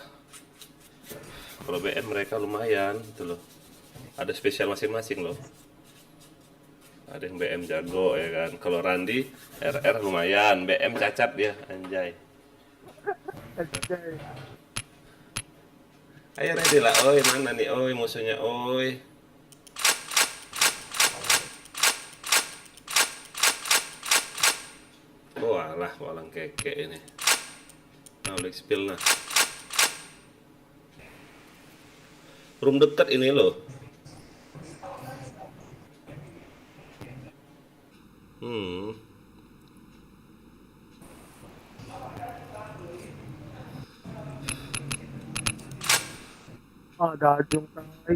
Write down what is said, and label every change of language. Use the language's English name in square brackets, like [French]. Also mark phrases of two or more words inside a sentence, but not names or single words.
[Indonesian] Kalau BM mereka lumayan gitu loh. Ada spesial masing-masing loh. Ada yang BM jago ya kan. Kalau Randi RR lumayan, BM cacat dia anjay. Ayo ready lah, oi mana nih, oi musuhnya, oi. Walah, walang keke ini. Nah, udah spill nah. Room dekat ini loh. Ada ajung tai.